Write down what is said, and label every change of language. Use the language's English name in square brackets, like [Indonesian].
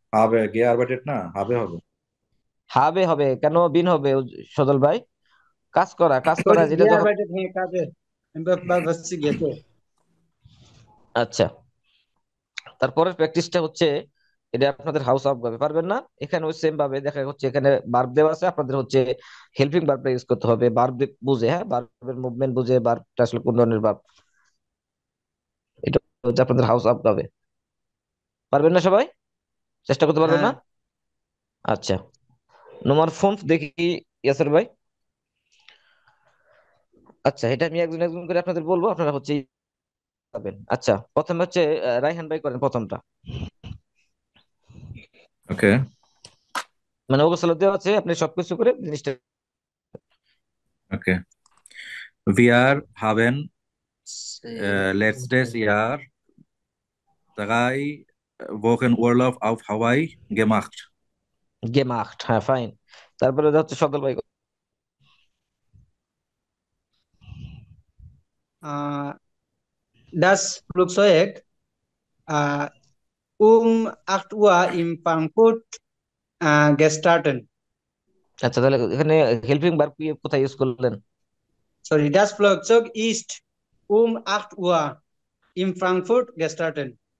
[German] habe gearbeitet [Bangla] না, [German] habe হবে। [Bangla] হবে হবে কেন বিন হবে সজল ভাই? কাজ করা, কাজ করা সরি, যেটা যখন, [German] gearbeitet, [Bangla] হ্যাঁ কাজে। আমি ভাবছি গেছে। আচ্ছা। তারপরের প্র্যাকটিসটা হচ্ছে, এটা আপনাদের হাউস অফ ভাবে পারবেন না, এখানে ওই সেম ভাবে দেখা হচ্ছে এখানে ভার্ব দেওয়া আছে, আপনাদের হচ্ছে হেল্পিং ভার্বটা ইউজ করতে হবে, ভার্ব বুঝে, হ্যাঁ ভার্বের মুভমেন্ট বুঝে, ভার্বটা আসলে কোন ধরনের ভার্ব, এটা হচ্ছে আপনাদের হাউস অফ ভাবে। পারবেন না সবাই? চেষ্টা করতে পারবেন হ্যাঁ না? আচ্ছা, নোমার ফোন দেখি, ইয়াসের ভাই। আচ্ছা, এটা আমি একজন একজন করে আপনাদের বলবো, আপনারা হচ্ছে পাবেন। আচ্ছা, প্রথমে হচ্ছে রাইহান ভাই করেন প্রথমটা, ওকে মানে ওগুলো দেওয়া আছে, আপনি সবকিছু করে জিনিসটা। ওকে। [German] wir haben letztes Jahr 3 Wochen Urlaub auf Hawaii gemacht। [Bangla] গেমাখট, হ্যাঁ ফাইন। তারপরে হচ্ছে সদল ভাই। [German] das Flugzeug äh, 8 Uhr in Frankfurt gestartet। [Bangla] আচ্ছা, তাহলে এখানে হেল্পিং ভার্ব কোথায় ইউজ করলেন? [German] Sorry, das Flugzeug ist 8 Uhr in Frankfurt gestartet।